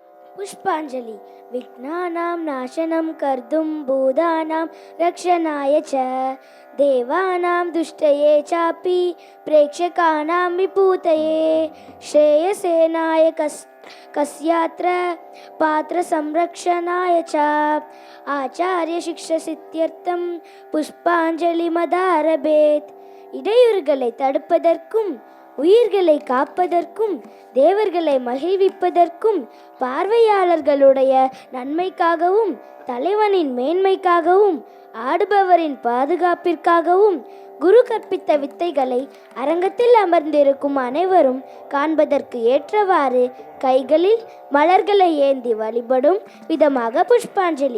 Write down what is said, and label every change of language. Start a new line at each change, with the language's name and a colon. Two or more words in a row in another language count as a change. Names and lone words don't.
Sanskrit: पुष्पाञ्जलि। विघ्नानां नाशनं कर्तुं भूतानां रक्षणाय च देवानां दुष्टये चापि प्रेक्षकाणां विभूतये श्रेयसेनाय कस्यात्र पात्रसंरक्षणाय च आचार्यशिक्षासिद्ध्यर्थं पुष्पाञ्जलिमथारभेत्.
Tamil: இடையூறுகளை தடுப்பதற்கும் உயிர்களை காப்பதற்கும் தேவர்களை மகிழ்விப்பதற்கும் பார்வையாளர்களுடைய நன்மைக்காகவும் தலைவனின் மேன்மைக்காகவும் ஆடுபவரின் பாதுகாப்பிற்காகவும் குரு கற்பித்த வித்தைகளை அரங்கத்தில் அமர்ந்திருக்கும் அனைவரும் காண்பதற்கு ஏற்றவாறு கைகளில் மலர்களை ஏந்தி வழிபடும் விதமாக புஷ்பாஞ்சலி.